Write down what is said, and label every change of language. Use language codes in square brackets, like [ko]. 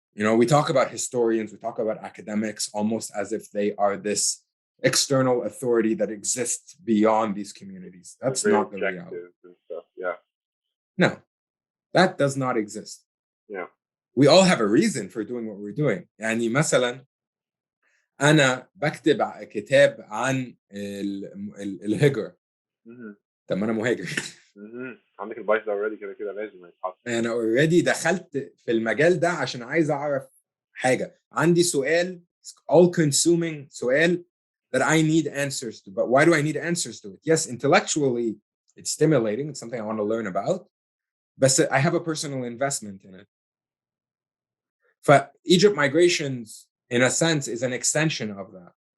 [en] You know, we talk about historians, we talk about academics almost as if they are this external authority that exists beyond these communities. That's not the reality. And stuff. Yeah. No, that does not exist. Yeah. We all have a reason for doing what we're doing. [ar] يعني مثلا أنا بكتب كتاب عن الهجرة. طب ما أنا مهاجر. عندك البايث ده already كده لازم يتحط. أنا already دخلت في المجال ده عشان عايز أعرف حاجة. عندي سؤال, [en] all consuming سؤال that I need answers to. But why do I need answers to it? Yes, intellectually it's stimulating. It's something I want to learn about. But I have a personal investment in it. For Egypt migrations, in a sense, is an extension of that.